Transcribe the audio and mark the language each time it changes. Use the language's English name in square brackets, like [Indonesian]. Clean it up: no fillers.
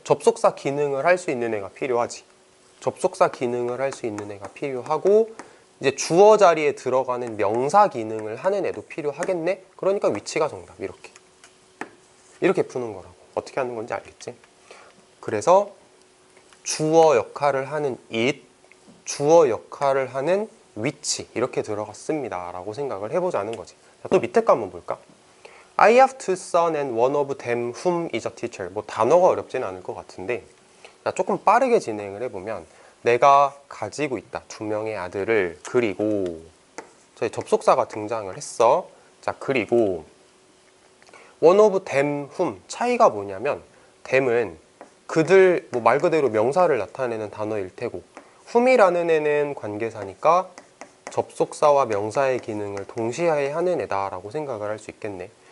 [Korean] 접속사 기능을 할 수 있는 애가 필요하지. 접속사 기능을 할 수 있는 애가 필요하고 이제 주어 자리에 들어가는 명사 기능을 하는 애도 필요하겠네? 그러니까 위치가 정답. 이렇게 푸는 거라고. 어떻게 하는 건지 알겠지? 그래서 주어 역할을 하는 it, 주어 역할을 하는 which 이렇게 들어갔습니다 라고 생각을 해보자는 거지. 자, 또 밑에 거 한번 볼까? [English] I have two sons and one of them whom is a teacher. [Korean] 뭐 단어가 어렵지는 않을 것 같은데 자, 조금 빠르게 진행을 해보면 내가 가지고 있다. 2명의 아들을. 그리고 저희 접속사가 등장을 했어. 자, 그리고 one of them whom 차이가 뭐냐면 them은 그들 뭐 말 그대로 명사를 나타내는 단어일 테고 whom이라는 애는 관계사니까 접속사와 명사의 기능을 동시에 하는 애다 라고 생각을 할 수 있겠네.